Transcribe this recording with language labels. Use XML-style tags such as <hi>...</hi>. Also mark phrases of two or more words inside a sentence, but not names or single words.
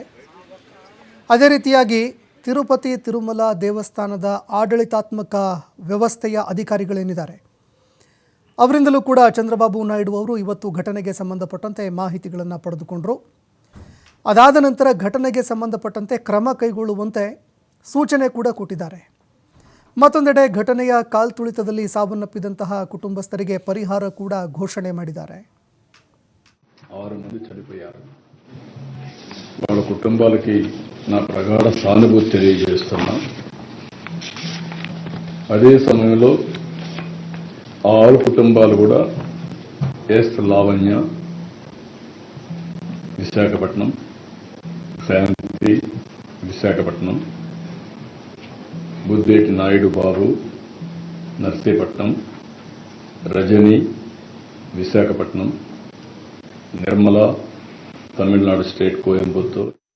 <kn>ಅದೇ ರೀತಿಯಾಗಿ ತಿರುಪತಿ ತಿರುಮಲ ದೇವಸ್ಥಾನದ ಆಡಳಿತಾತ್ಮಕ ವ್ಯವಸ್ಥೆಯ ಅಧಿಕಾರಿಗಳೇನಿದ್ದಾರೆ ಅವರಿಂದಲೂ ಕೂಡ ಚಂದ್ರಬಾಬು ನಾಯ್ಡು ಅವರು ಇವತ್ತು ಘಟನೆಗೆ ಸಂಬಂಧಪಟ್ಟಂತೆ ಮಾಹಿತಿಗಳನ್ನು ಪಡೆದುಕೊಂಡರು. ಅದಾದ ನಂತರ ಘಟನೆಗೆ ಸಂಬಂಧಪಟ್ಟಂತೆ ಕ್ರಮ ಕೈಗೊಳ್ಳುವಂತೆ ಸೂಚನೆ ಕೂಡ ಕೊಟ್ಟಿದ್ದಾರೆ. ಮತ್ತೊಂದೆಡೆ ಘಟನೆಯ ಕಾಲ್ತುಳಿತದಲ್ಲಿ ಸಾವನ್ನಪ್ಪಿದಂತಹ ಕುಟುಂಬಸ್ಥರಿಗೆ ಪರಿಹಾರ ಕೂಡ ಘೋಷಣೆ ಮಾಡಿದ್ದಾರೆ.</kn> <te>6 మంది చనిపోయారు. వాళ్ళ కుటుంబాలకి నా ప్రగాఢ సానుభూతి తెలియజేస్తున్నా. అదే సమయంలో 6 కుటుంబాలు కూడా ఎస్ లావణ్య, విశాఖపట్నం, శాంతి విశాఖపట్నం, బుద్దేటి నాయుడు బాబు నర్సీపట్నం, రజని విశాఖపట్నం, నిర్మల తమిళనాడు స్టేట్ కోయంబత్తూర్.</te>